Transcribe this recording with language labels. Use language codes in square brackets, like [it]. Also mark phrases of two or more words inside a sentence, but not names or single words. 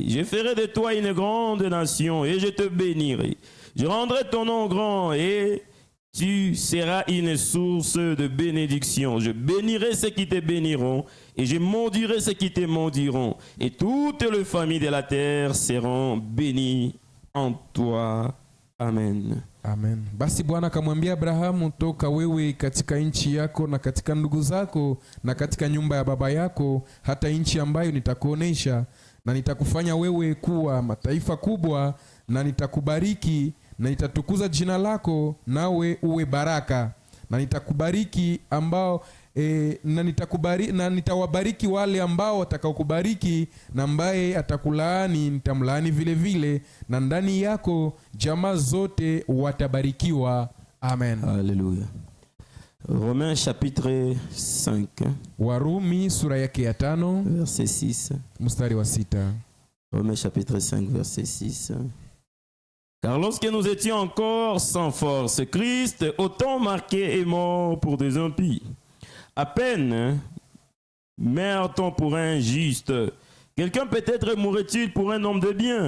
[fr] Je ferai de toi une grande nation et je te bénirai. Je rendrai ton nom grand et tu seras une source de bénédiction. Je bénirai ceux qui te béniront et je maudirai ceux qui te maudiront. Et toutes les familles de la terre seront bénies en toi. Amen. Amen. [sw] Basi Bwana akamwambia Abrahamu, toka wewe katika nchi yako na katika ndugu zako na katika nyumba ya baba yako hata nchi ambayo nitakuonesha, na nitakufanya wewe kuwa mataifa kubwa, na nitakubariki na nitatukuza jina lako, nawe uwe baraka, na nitakubariki ambao na nitawabariki wale ambao watakaokubariki, na ambaye atakulaani nitamlaani vile vile, na ndani yako jamaa zote watabarikiwa. Amen. [fr] Alléluia. Romains chapitre 5. [sw] Warumi sura yake ya 5 [fr] verset 6. [sw] Mstari wa 6. [fr] Romains chapitre 5 verset 6. Car lorsque nous étions encore sans force, Christ, autant marqué, est mort pour des impies. À peine meurt-on pour un juste. Quelqu'un peut-être mourrait-il pour un homme de bien.